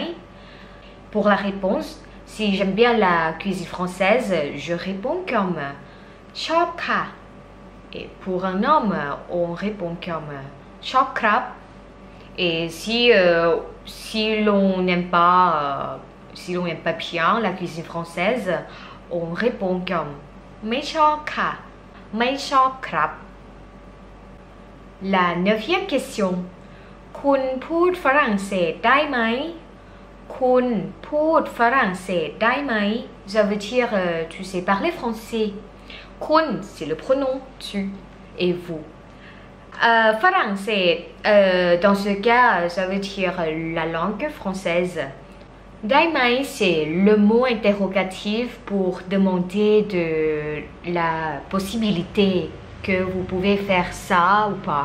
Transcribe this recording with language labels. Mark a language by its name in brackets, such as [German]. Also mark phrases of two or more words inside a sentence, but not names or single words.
[French] Pour la réponse, si j'aime bien la cuisine française, je réponds comme [Thai] ชอบค่ะ. [French] Et pour un homme, on répond comme [Thai] ชอบครับ. [French] Et si l'on n'aime pas bien la cuisine française, on répond comme [Thai] ไม่ชอบค่ะ ไม่ชอบครับ [French] La neuvième question. [Thai] คุณพูดฝรั่งเศสได้ไหม คุณพูดฝรั่งเศสได้ไหม [French] Ça veut dire tu sais parler français. Kun, c'est le pronom tu et vous. Français, dans ce cas, ça veut dire la langue française. Daimai, c'est le mot interrogatif pour demander de la possibilité que vous pouvez faire ça ou pas.